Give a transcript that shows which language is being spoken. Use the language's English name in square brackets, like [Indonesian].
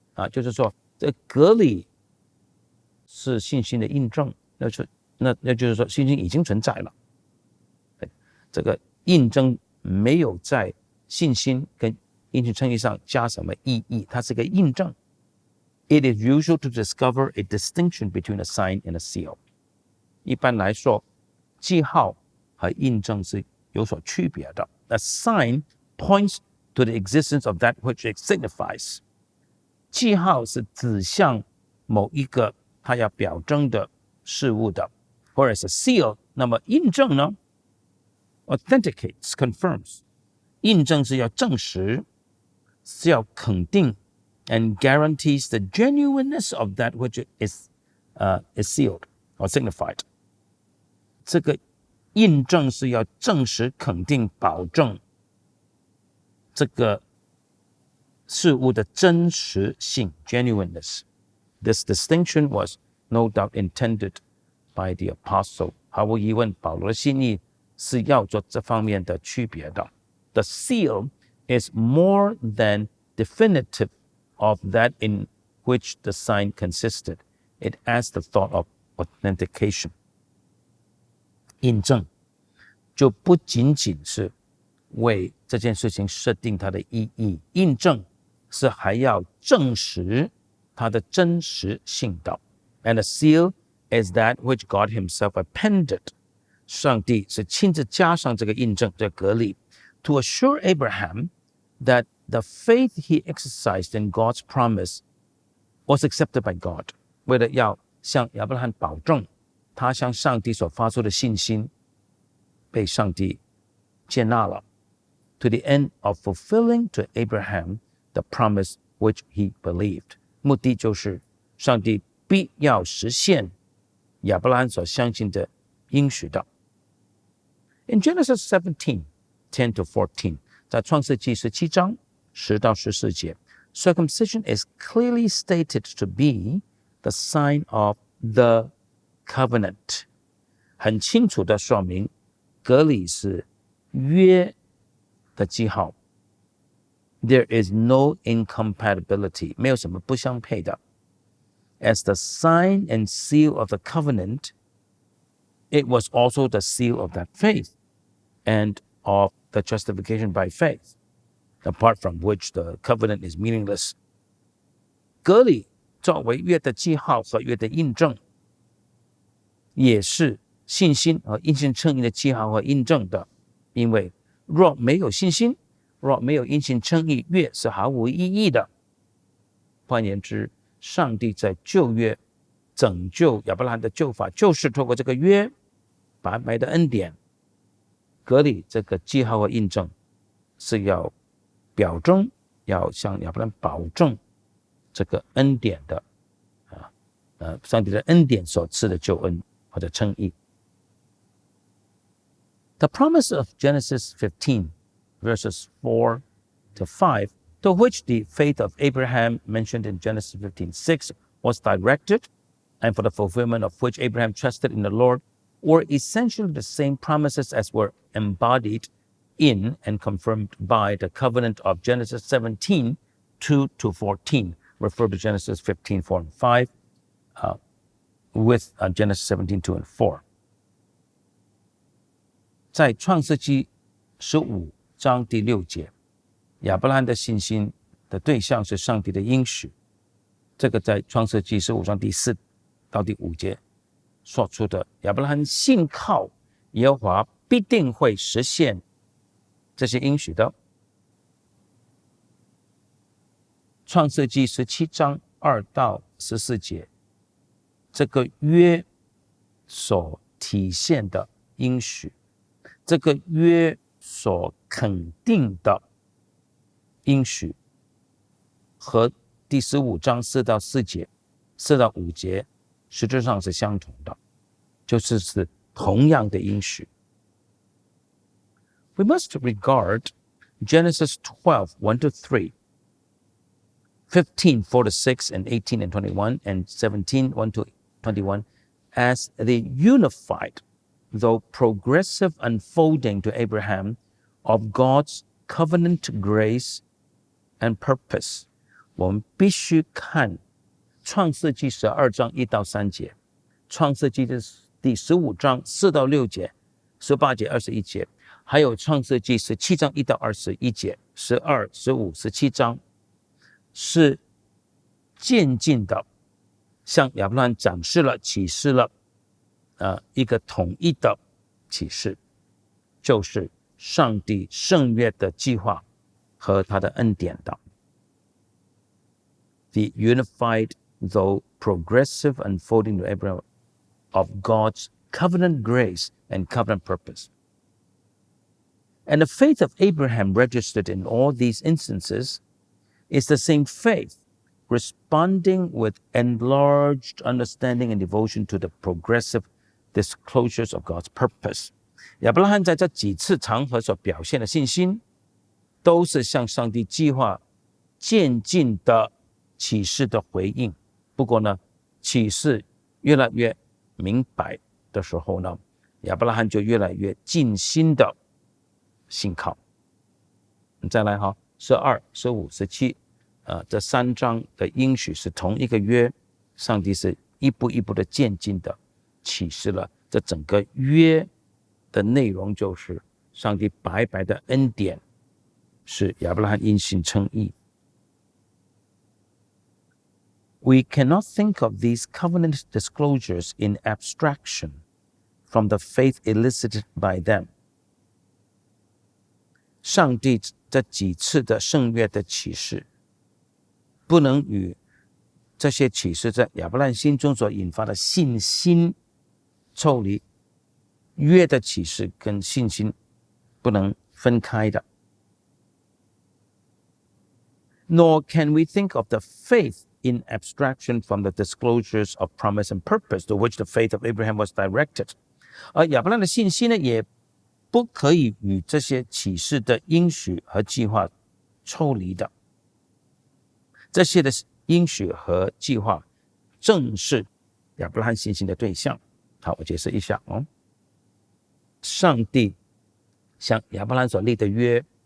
[Chinese] 就是说这革礼是信心的印证，那就是说信心已经存在了。这个印证没有在信心跟因信称义上加什么意义，它是个印证。 [English] It is usual to discover a distinction between a sign and a seal. [Chinese] 一般来说，记号和印证是有所区别的。 [English] A sign points to the existence of that which it signifies. [Chinese] 记号是指向某一个它要表征的事物的 ， [English] whereas a seal， [Chinese] 那么印证呢 ， [English] authenticates, confirms， [Chinese] 印证是要证实，是要肯定 ， [English] and guarantees the genuineness of that which is sealed or signified. [Chinese] 这个印证是要证实、肯定、保证这个事物的真实性 genuineness. [English] This distinction was no doubt intended by the apostle. [Chinese] 毫无疑问，保罗的心意是要做这方面的区别的。 [English] The seal is more than definitive of that in which the sign consisted. It adds the thought of authentication. [Chinese] 印证就不仅仅是为这件事情设定它的意义，印证是还要证实它的真实性的。 [English] And a seal is that which God himself appended. [Chinese] 上帝是亲自加上这个印证，这个革礼 [English] to assure Abraham that the faith he exercised in God's promise was accepted by God. [Chinese] 为了要向亚伯拉罕保证他向上帝所发出的信心被上帝接纳了 [English] to the end of fulfilling to Abraham the promise which he believed. [Chinese] 目的就是上帝必要实现亚伯拉罕所相信的应许的。 [English] In Genesis 17:10 to 14, [Chinese] 在创世纪17章10到14节 [English] circumcision is clearly stated to be the sign of the covenant. [Chinese] 很清楚的说明革礼是约的记号 [English] There is no incompatibility. [Chinese] 没有什么不相配的。 [English] As the sign and seal of the covenant, it was also the seal of that faith and of the justification by faith, apart from which the covenant is meaningless. [Chinese] 割礼作为约的记号和约的印证，也是信心和因信称义的记号和印证的。因为若没有信心，若没有因信称义，约是毫无意义的。换言之，上帝在旧约拯救亚伯拉罕的救法，就是透过这个约白白的恩典。割礼这个记号和印证是要表征，要向亚伯拉罕保证这个恩典的上帝的恩典所赐的救恩或者称义。 [English] The promise of Genesis 15 verses 4 to 5, to which the faith of Abraham mentioned in Genesis 15:6 was directed, and for the fulfillment of which Abraham trusted in the Lord, were essentially the same promises as were embodied in and confirmed by the covenant of Genesis 17:2 to 14. Refer to Genesis 15:4 and 5 with Genesis 17:2 and 4. [Chinese] 在创世纪15章第6节，亚伯拉罕的信心的对象是上帝的应许。这个在创世纪15章第4到第5节说出的，亚伯拉罕信靠耶和华必定会实现这些应许的。创世纪17章2到14节，这个约所体现的应许，这个约所肯定的应许，和第15章4到4节、4到5节实质上是相同的，就是同样的应许。 [English] We must regard Genesis 12:1 to 3, 15:4 to 6, and 18 and 21, and 17:1 to 21 as the unified, though progressive unfolding to Abraham of God's covenant grace and purpose. [Chinese] 我们必须看创世纪12章1到3节，创世纪的第15章4到6节、18节、21节，还有创世纪17章1到21节、12、15、17章，是渐进的向亚伯拉罕展示了、启示了一个统一的启示，就是上帝圣约的计划和他的恩典的。 [English] The unified, though progressive unfolding to Abraham of God's covenant grace and covenant purpose. And the faith of Abraham registered in all these instances is the same faith, responding with enlarged understanding and devotion to the progressive disclosures of God's purpose. [Chinese] 亚伯拉罕在这几次场合所表现的信心，都是向上帝计划渐进的启示的回应。不过呢，启示越来越明白的时候呢，亚伯拉罕就越来越尽心的信靠。再来哈，12、15、17，这3章的应许是同一个约，上帝是一步一步的渐进的启示了这整个约的内容，就是上帝白白的恩典，使亚伯拉罕因信称义。 [English] We cannot think of these covenant disclosures in abstraction from the faith elicited by them. [Chinese] 上帝这几次的圣约的启示，不能与这些启示在亚伯拉罕心中所引发的信心抽离。约的启示跟信心不能分开的。 [English] Nor can we think of the faith in abstraction from the disclosures of promise and purpose to which the faith of Abraham was directed. [Chinese] 而亚伯拉罕的信心呢，也不可以与这些启示的应许和计划抽离的。这些的应许和计划正是亚伯拉罕信心的对象。好，我解释一下上帝向亚伯拉罕所立的约，